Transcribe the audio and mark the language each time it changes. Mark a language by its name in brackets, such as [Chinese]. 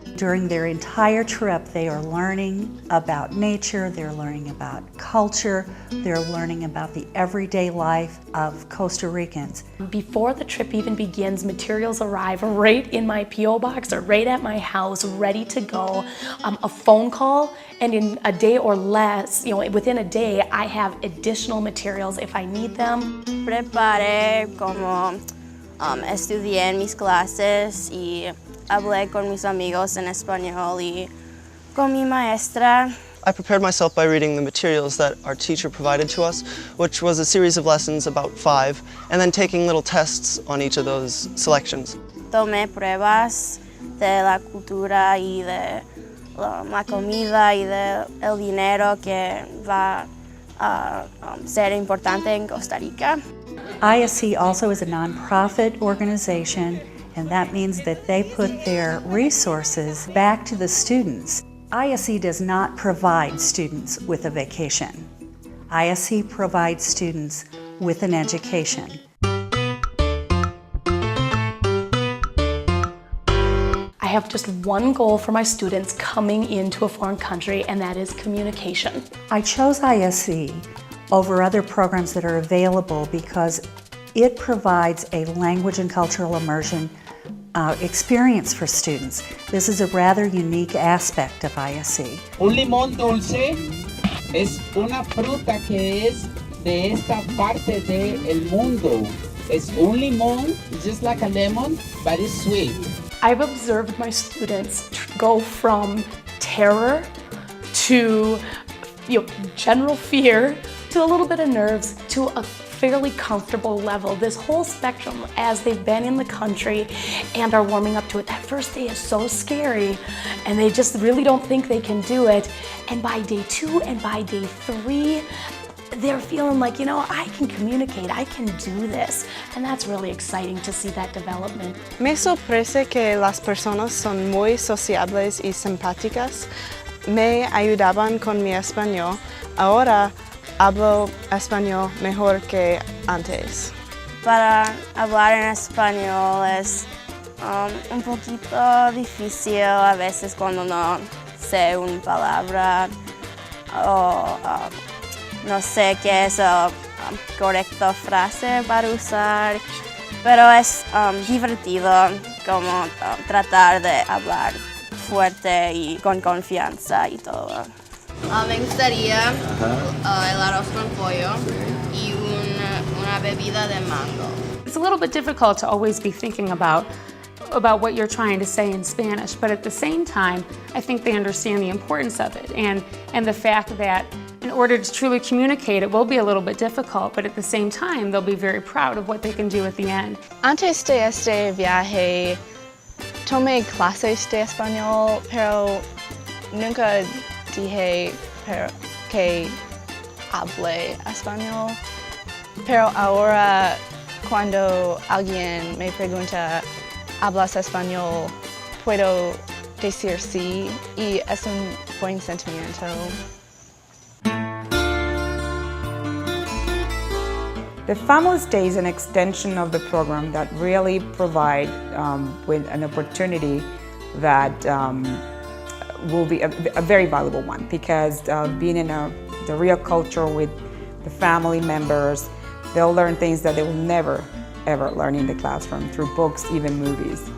[English] During their entire trip, they are learning about nature, they're learning about culture, they're learning about the everyday life of Costa Ricans. Before the trip even begins, materials arrive right in my P.O. box or right at my house, ready to go. A phone call, and in a day or less, within a day, I have additional materials if I need them. [Spanish] Preparé como estudié en mis clases y hablé con mis amigos en español y con mi maestra. [English] I prepared myself by reading the materials that our teacher provided to us, which was a series of lessons, about 5, and then taking little tests on each of those selections. [Spanish] Tomé pruebas de la cultura y de la comida y de el dinero que va a ser importante en Costa Rica. [English] ISE also is a nonprofit organization, and that means that they put their resources back to the students. ISE does not provide students with a vacation. ISE provides students with an education. I have just one goal for my students coming into a foreign country, and that is communication. I chose ISE over other programs that are available because it provides a language and cultural immersion experience for students. This is a rather unique aspect of ISE. [Spanish] Un limón dulce es una fruta que es de esta parte del mundo. Es un limón, [English] just like a lemon, but it's sweet. I've observed my students go from terror to general fear to a little bit of nerves to a fairly comfortable level. This whole spectrum as they've been in the country and are warming up to it. That first day is so scary and they just really don't think they can do it. And by day 2 and by day 3, they're feeling like, I can communicate, I can do this. And that's really exciting to see that development. [Spanish] Me sorprende que las personas son muy sociables y simpáticas. Me ayudaban con mi español. Ahora hablo español mejor que antes. Para hablar en español es un poquito difícil a veces cuando no sé una palabra o no sé qué es la correcta frase para usar, pero es divertido como tratar de hablar fuerte y con confianza y todo. Me gustaría el arroz con pollo y una bebida de mango. [English] It's a little bit difficult to always be thinking about what you're trying to say in Spanish, but at the same time, I think they understand the importance of it and the fact that in order to truly communicate, it will be a little bit difficult, but at the same time, they'll be very proud of what they can do at the end. [Spanish] Antes de este viaje, tomé clases de español, pero nunca dije que hablé español. Pero ahora, cuando alguien me pregunta, ¿hablas español?, puedo decir sí, y es un buen sentimiento. [English] The Famous Day is an extension of the program that really provide with an opportunity that will be a very valuable one, because being in the real culture with the family members, they'll learn things that they will never ever learn in the classroom through books, even movies.